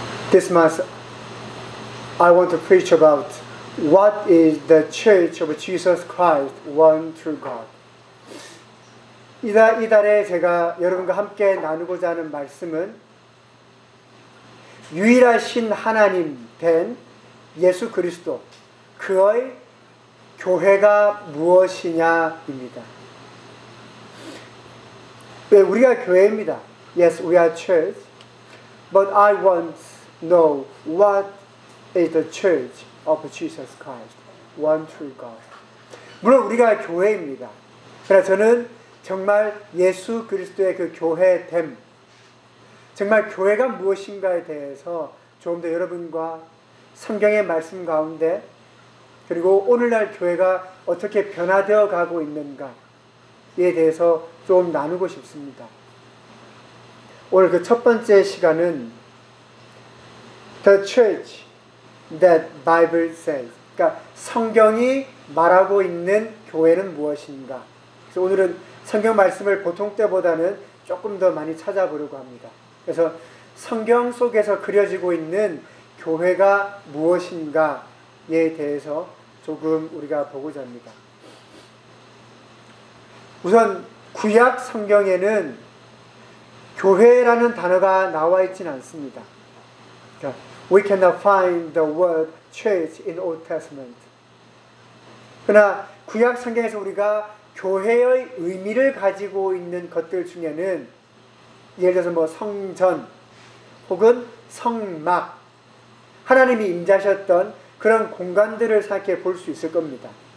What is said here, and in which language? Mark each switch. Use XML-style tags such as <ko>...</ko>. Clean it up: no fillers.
<en>This month, I want to preach about what is the Church of Jesus Christ, one true God.</en> <ko>이달에 제가 여러분과 함께 나누고자 하는 말씀은 유일하신 하나님 된 예수 그리스도, 그의 교회가 무엇이냐입니다. 네, 우리가 교회입니다.</ko> <en>Yes, we are church. But I want to know what is the church of Jesus Christ, one true God.</en> <ko>물론 우리가 교회입니다. 그러나 저는 정말 예수 그리스도의 그 교회됨, 정말 교회가 무엇인가에 대해서 조금 더 여러분과 성경의 말씀 가운데, 그리고 오늘날 교회가 어떻게 변화되어 가고 있는가에 대해서 좀 나누고 싶습니다. 오늘 그 첫 번째 시간은</ko> <en>The Church That Bible Says,</en> <ko>그러니까 성경이 말하고 있는 교회는 무엇인가. 그래서 오늘은 성경 말씀을 보통 때보다는 조금 더 많이 찾아보려고 합니다. 그래서 성경 속에서 그려지고 있는 교회가 무엇인가에 대해서 조금 우리가 보고자 합니다. 우선 구약 성경에는 교회라는 단어가 나와 있진 않습니다.</ko> <en>We cannot find the word church in Old Testament.</en> <ko>그러나 구약 성경에서 우리가 교회의 의미를 가지고 있는 것들 중에는 예를 들어서 뭐 성전 혹은 성막, 하나님이 임재하셨던 그런 공간들을 생각해 볼 수 있을 겁니다.</ko>